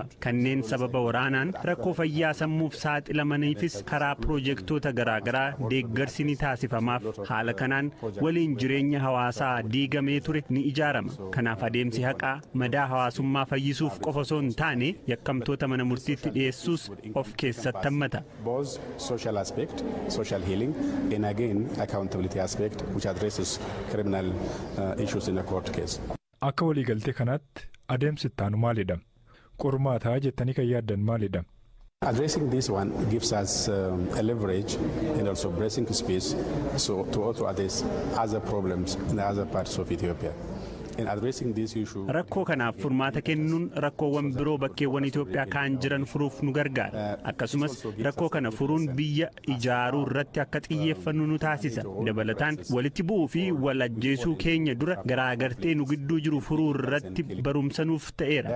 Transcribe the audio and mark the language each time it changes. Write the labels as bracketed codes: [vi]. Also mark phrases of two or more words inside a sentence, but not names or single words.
[om] Kanneen sababa waraanaan rakkoo fayyaa sammuuf saaxilamaniifis karaa piroojeektoota garaagaraa deeggarsi ni taasifamaaf. Haala kanaan waliin jireenya hawaasaa diigamee ture ni ijaarama. Kanaaf adeemsi haqaa madaa hawaasummaa fayyisuuf qofa osoo hin taane yakkamtoota mana murtiitti dhiyeessuus of keessatti hammata. [en] Social healing, and again accountability aspect which addresses criminal issues in a court case. [om] Akka waliigaltee kanaatti adeemsi itti aanu maalidha? Qormaataa jettanii kan yaaddan maalidha? [en] Addressing this one gives us a leverage and also breathing space to also address other problems in other parts of Ethiopia. [om] Rakkoo kanaaf furmaata kennuun rakkoowwan biroo bakkeewwan Itoophiyaa kaan jiran furuuf nu gargaara. Akkasumas rakkoo kana furuun biyya ijaaruu irratti akka xiyyeeffannu nu taasisa. Dabalataan walitti bu'uu fi wal ajjeesuu keenya dura garaagartee nu gidduu jiru furuu irratti barumsa nuuf ta'eera.